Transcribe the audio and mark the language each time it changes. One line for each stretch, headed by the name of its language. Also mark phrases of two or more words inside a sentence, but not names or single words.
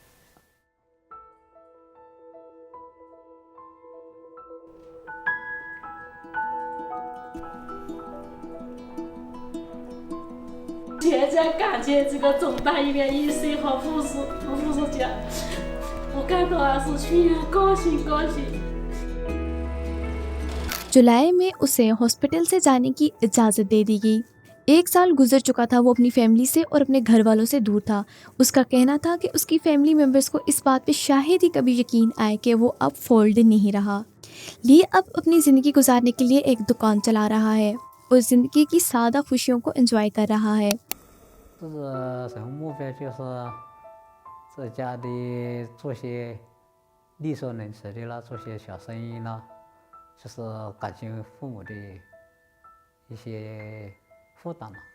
Chinese: 现在感觉这个总大医院医生和护士长，我感到还是全高兴高兴。
Hindi: जुलाई में उसे हॉस्पिटल से जाने की इजाज़त दे दी गई। 1 साल गुजर चुका था, वो अपनी फैमिली से और अपने घर वालों से दूर था। उसका कहना था कि उसकी
English: family members
Hindi: को इस बात पे शायद ही कभी यकीन आए कि वो अब फोल्ड नहीं रहा। ली अब अपनी ज़िंदगी गुजारने के लिए एक दुकान चला रहा है और ज़िंदगी की सादा खुशियों को एंजॉय कर रहा है।
Chinese: 这是目标就是在家里做些力所能及的啦，做些小生意啦，就是减轻父母的一些负担了。